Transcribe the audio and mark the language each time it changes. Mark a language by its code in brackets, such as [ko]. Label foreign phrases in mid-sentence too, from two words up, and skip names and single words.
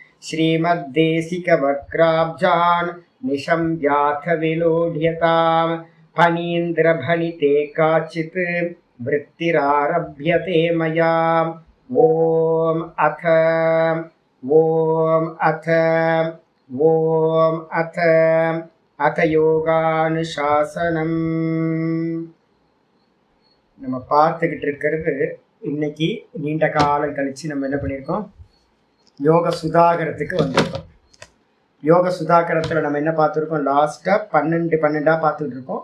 [sa] श्रीमद्देशिकवक्राब्जान् निशम्याथ विलोढ्यताम् फणीन्द्रभणिते काचित् वृत्तिरारभ्यते मया। ओम अथ யோகானுசாசனம். [ta] நம்ம பார்த்துக்கிட்டு இருக்கிறது இன்னைக்கு நீண்ட காலம் கழிச்சு நம்ம என்ன பண்ணியிருக்கோம், யோக சுதாகரத்துக்கு வந்திருக்கோம். யோக சுதாகரத்தில் நம்ம என்ன பார்த்துருக்கோம், லாஸ்ட்டாக 12 பார்த்துக்கிட்டு இருக்கோம்.